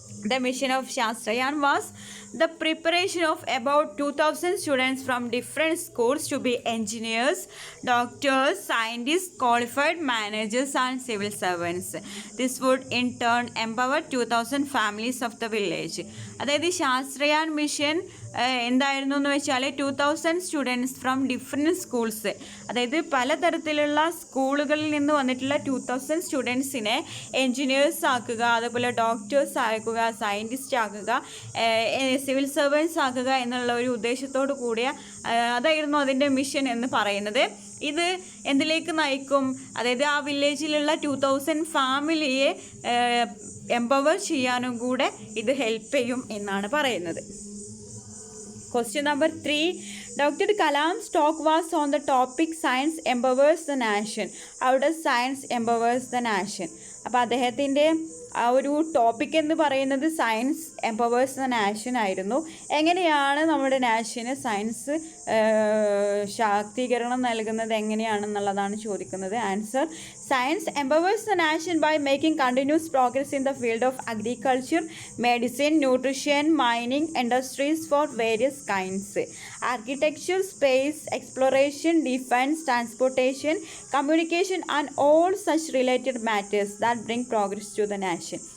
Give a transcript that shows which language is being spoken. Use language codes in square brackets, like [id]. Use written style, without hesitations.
[en] The mission of Shastrayan was the preparation of about 2,000 students from different schools to be engineers, doctors, scientists, qualified managers and civil servants. This would in turn empower 2,000 families of the village. [ml] അതായത് ശാസ്ത്രയാൻ mission എന്തായിരുന്നു എന്ന് വെച്ചാൽ 2,000 [en] students from different schools, [ml] അതായത് പലതരത്തിലുള്ള സ്കൂളുകളിൽ നിന്ന് വന്നിട്ടുള്ള 2,000 സ്റ്റുഡൻസിനെ engineers ആക്കുക, അതുപോലെ ഡോക്ടേഴ്സ് ആക്കുക, സയൻറ്റിസ്റ്റ് ആക്കുക, സിവിൽ സർവൻസ് ആക്കുക എന്നുള്ള ഒരു ഉദ്ദേശത്തോടു കൂടിയ അതായിരുന്നു അതിൻ്റെ മിഷൻ എന്ന് പറയുന്നത്. ഇത് എന്തിലേക്ക് നയിക്കും? അതായത് ആ വില്ലേജിലുള്ള 2,000 ഫാമിലിയെ എംപവർ ചെയ്യാനും കൂടെ ഇത് ഹെൽപ്പ് ചെയ്യും എന്നാണ് പറയുന്നത്. [en] Question number 3. Dr. Kalam's talk was on the topic Science Empowers the Nation. How does science empowers the nation? [ml] അപ്പോൾ അദ്ദേഹത്തിൻ്റെ ആ ഒരു ടോപ്പിക് എന്ന് പറയുന്നത് [en] science empowers the nation [ml] ആയിരുന്നു. എങ്ങനെയാണ് നമ്മുടെ നാഷന് സയൻസ് ശാക്തീകരണം നൽകുന്നത് എങ്ങനെയാണെന്നുള്ളതാണ് ചോദിക്കുന്നത്. [en] Answer: science empowers the nation by making continuous progress in the field of agriculture, medicine, nutrition, mining, industries for various kinds, architecture, space exploration, defence, transportation, communication and all such related matters that bring progress to the nation.